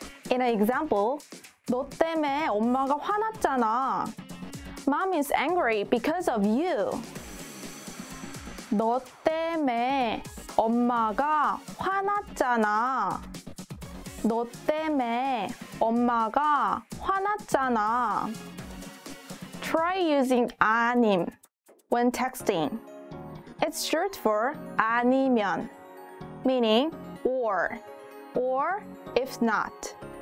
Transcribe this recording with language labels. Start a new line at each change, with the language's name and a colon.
English: In an example,
Korean: 너 때문에 엄마가 화났잖아.
English: Mom is angry because of you.
Korean: 너 때문에 엄마가 화났잖아. 너 때문에 엄마가 화났잖아.
English: Try using 아님 when texting. It's short for 아니면, meaning or if not.